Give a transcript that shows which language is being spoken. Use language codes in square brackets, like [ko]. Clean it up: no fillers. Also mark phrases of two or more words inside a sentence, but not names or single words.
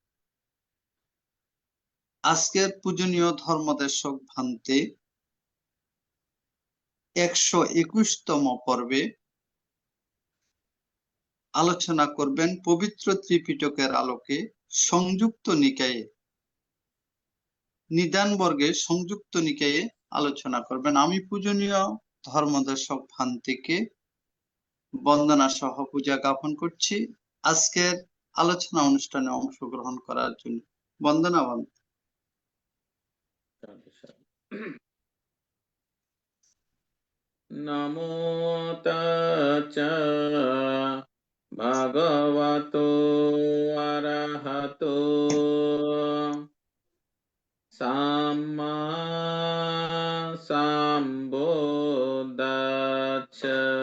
[bn] আজকের পূজনীয় ধর্মদেশক ভান্তে 121তম পর্বে আলোচনা করবেন পবিত্র ত্রিপিটকের আলোকে সংযুক্ত নিকায়ে নিদান বর্গে সংযুক্ত নিকায়ে আলোচনা করবেন। আমি পূজনীয় ধর্মদর্শক ভান্তিকে বন্দনা সহ পূজা জ্ঞাপন করছি আজকের আলোচনা অনুষ্ঠানে অংশগ্রহণ করার জন্য। বন্দনা বন্ধ। [pi] নমো তাচ্চা ভগবতো অরহতো সাম্মা সম্বুদ্ধাচ্ছা।